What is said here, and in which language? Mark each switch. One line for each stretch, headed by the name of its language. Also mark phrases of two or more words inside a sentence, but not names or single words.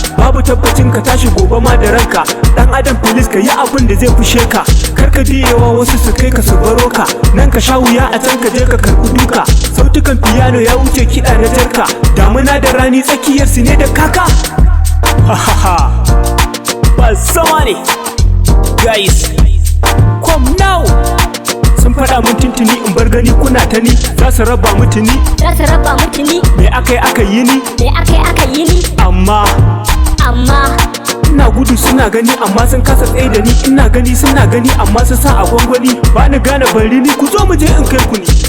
Hausa: Babu tabbacin ka tashi gobe ma da ranka. Ɗan adam, please, ka yi abin da zai fushe ka. Kar ka biye wa wasu su kai ka su baro ka. Nan ka sha wuya, a can ka je ka karɓi duka. Sautukan piano ya wuce kiɗa na jarka. Damuna da rani, tsakiyar su ne da kaka. Ha, ha, ha. Ba zama ne.
English: Guys, come now.
Hausa: Sun faɗa mun tuntuni in bar gani kuna ta ni. Za su raba mu tuni. Za su raba mu tuni. Me aka yi aka yi ni? Me aka yi aka yi ni? Amma Amma ina gudu suna gani amma sun kasa tsaye da ni. Ina gani suna gani amma sun sa a gwangwani. Ba ni gane bari ni, ku zo mu je in kai ku ni.